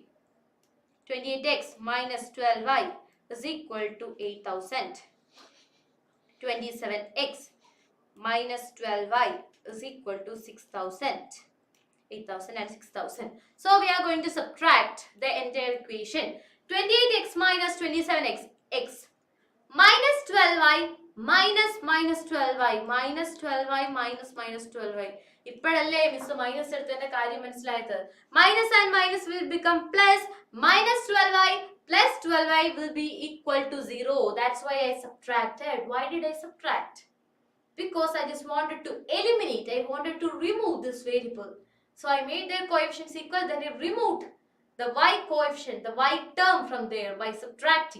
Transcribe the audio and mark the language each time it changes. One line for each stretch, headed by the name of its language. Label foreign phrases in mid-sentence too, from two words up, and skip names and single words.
English: 28x minus 12y is equal to 8000. 27x minus 12y is equal to 6000. 8000 and 6000. So we are going to subtract the entire equation. 28x minus 27x x minus 12y minus 12y minus 12y minus 12y.
Malayalam: ഇപ്പോഴല്ലേ മിസ് മൈനസ് എടുത്തതിന്റെ കാര്യം മനസ്സിലായത്.
English: Minus and minus will become plus. Minus 12y plus 12y will be equal to 0. That's why I subtracted. Why did I subtract? Because I just wanted to eliminate. I wanted to remove this variable. So I made their coefficients equal, then I removed the y coefficient, the y term from there by subtracting.